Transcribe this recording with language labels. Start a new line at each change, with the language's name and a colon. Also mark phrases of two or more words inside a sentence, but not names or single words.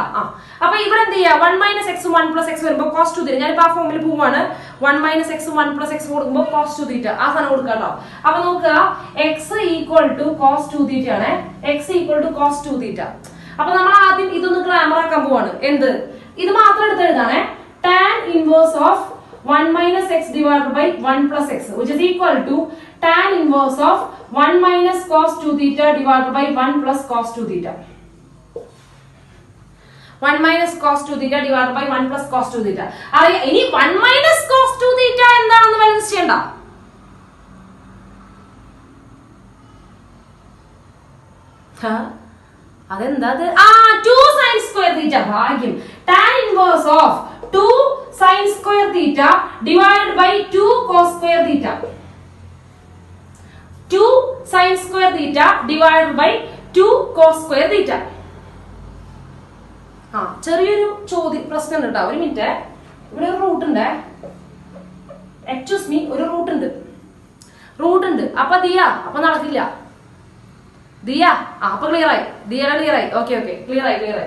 Malayalam: അപ്പൊ ഇവിടെ എന്ത് ചെയ്യാം, 1 - x 1 + x വരുമ്പോ cos 2 θ. ഞാനിപ്പോ ആ ഫോമിൽ പോവാണ്. 1 - x 1 + x കൊടുക്കുമ്പോ cos 2 θ ആ സാധനം കൊടുക്കാട്ടോ. അപ്പൊ നോക്കുക, x = cos 2 θ ആണ്. x = cos 2 θ. അപ്പൊ നമ്മൾ ആദ്യം ഇതൊന്ന് ഗ്രാമർ ആക്കാൻ പോവാണ്. എന്ത്, ഇത് മാത്രം എടുത്ത് എഴുതാണേ.
English: tan inverse of 1 - x divided by 1 + x, which is equal to tan inverse of 1 - cos 2 θ divided by 1 + cos 2 θ. 1 - cos 2 θ divided by 1 + cos 2 θ.
Malayalam: അറിയാം. ഇനി 1 - cos 2 θ എന്താണെന്ന് ബാലൻസ് ചെയ്യണ്ട. അതെന്താ, 2 sin² θ. ഭാഗ്യം.
English: tan inverse of 2 sin² θ divided by 2 cos² θ. 2 sin² θ divided by 2 cos² θ.
Malayalam: ചെറിയൊരു പ്രശ്നം ഉണ്ട് കേട്ടോ. ഒരു മിനിറ്റ്, ഇവിടെ ഒരു റൂട്ട് ഉണ്ട്.
English: excuse me,
Malayalam: ഒരു റൂട്ട് ഉണ്ട്. അപ്പൊ ദിയ, അപ്പൊ നടക്കില്ല. ദിയ, അപ്പൊ ക്ലിയർ ആയി. ദിയയുടെ ക്ലിയർ ആയി. ഓക്കെ ക്ലിയർ ആയി.